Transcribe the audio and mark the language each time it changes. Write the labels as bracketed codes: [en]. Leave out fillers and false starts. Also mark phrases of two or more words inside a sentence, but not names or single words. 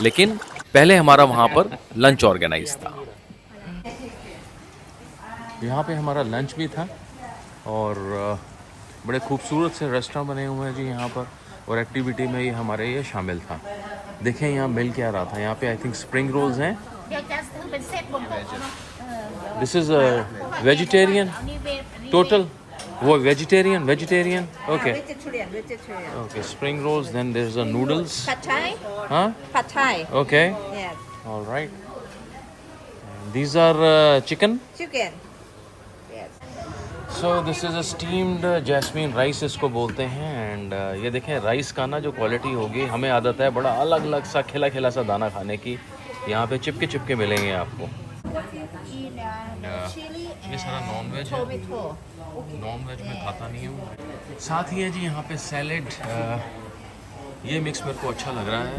[hi] लेकिन पहले हमारा वहाँ पर [en] lunch organize [hi] था। यहाँ पे हमारा लंच भी था और बड़े खूबसूरत से रेस्टोरेंट बने हुए हैं जी यहाँ पर, और एक्टिविटी में ये हमारे ये शामिल था। देखें यहाँ मिल क्या रहा था, यहाँ पे [en] I think spring rolls [hi] हैं। [th] เดี๋ยวจะซื้อเป็นเซตบนโต๊ะเนาะ [en] this is vegetarian [th] อันนี้เวฟอันนี้ [en] total, वो vegetarian okay vegetarian. ओके। spring rolls, then there is a noodles, Pad Thai? [hi] हाँ [en] Pad Thai. ओके Yes. alright. these are chicken. Chicken. Yes. so this is a steamed jasmine rice [hi] इसको बोलते हैं। एंड ये देखें राइस का ना जो क्वालिटी होगी, हमें आदत है बड़ा अलग अलग सा खिला खिला सा दाना खाने की, यहाँ पे चिपके चिपके मिलेंगे आपको। ये सारा [en] non veg [hi] है, [en] Tomato. non veg [hi] में खाता नहीं हूँ। साथ ही है जी यहाँ पे सैलेड, ये मिक्स मेरे को अच्छा लग रहा है।